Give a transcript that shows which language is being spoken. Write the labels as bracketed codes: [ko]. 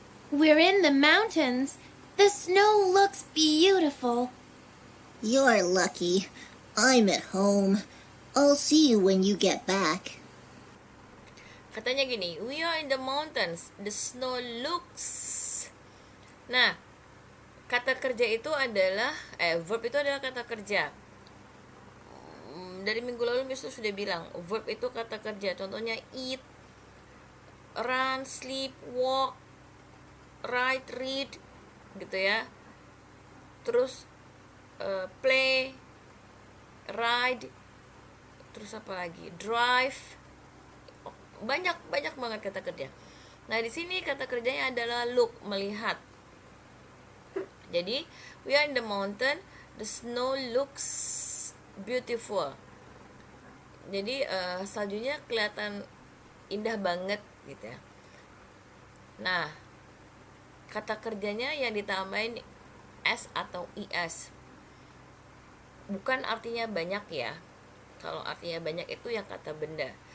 [en] We're in the mountains. The snow looks beautiful. You're lucky. I'm at home. I'll see you when you get back. [id] Katanya gini, [en] we are in the mountains. The snow looks. [id] Nah, kata kerja itu adalah, verb itu adalah kata kerja. Dari minggu lalu Miss sudah bilang, verb itu kata kerja. Contohnya eat, run, sleep, walk, write, read, gitu ya. Terus play, ride, terus apa lagi? Drive. Banyak banget kata kerja. Nah, di sini kata kerjanya adalah look, melihat. Jadi, [en] we are in the mountain, the snow looks beautiful. [id] Jadi, saljunya kelihatan indah banget gitu ya. Nah, kata kerjanya yang ditambahin s atau is. Bukan artinya banyak ya. Kalau artinya banyak itu yang kata benda.